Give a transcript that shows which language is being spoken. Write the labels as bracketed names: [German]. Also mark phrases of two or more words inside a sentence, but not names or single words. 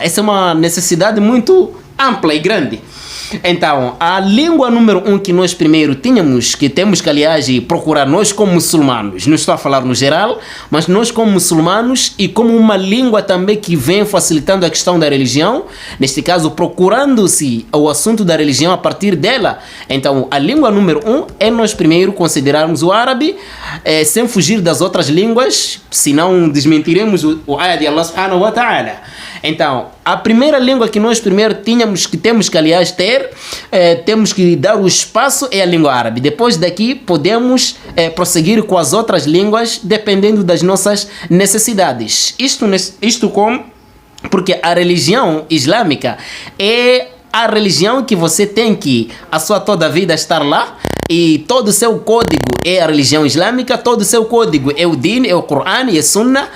[Portuguese] Essa é uma necessidade muito ampla e grande. Então, a língua número 1 que nós primeiro temos que aliás procurar nós como muçulmanos, não estou a falar no geral, mas nós como muçulmanos e como uma língua também que vem facilitando a questão da religião, neste caso procurando-se o assunto da religião a partir dela. Então, a língua número 1 é nós primeiro considerarmos o árabe, sem fugir das outras línguas, senão desmentiremos o ayah de Allah [Arabic] سبحانه وتعالى. [Portuguese] Então, a primeira língua que nós primeiro temos que aliás ter, temos que dar o espaço é a língua árabe. Depois daqui podemos prosseguir com as outras línguas dependendo das nossas necessidades. Isto porque a religião islâmica é a religião que você tem que a sua toda a vida estar lá, e todo o seu código é a religião islâmica, todo o seu código é o Din, é o Coran, é Sunna.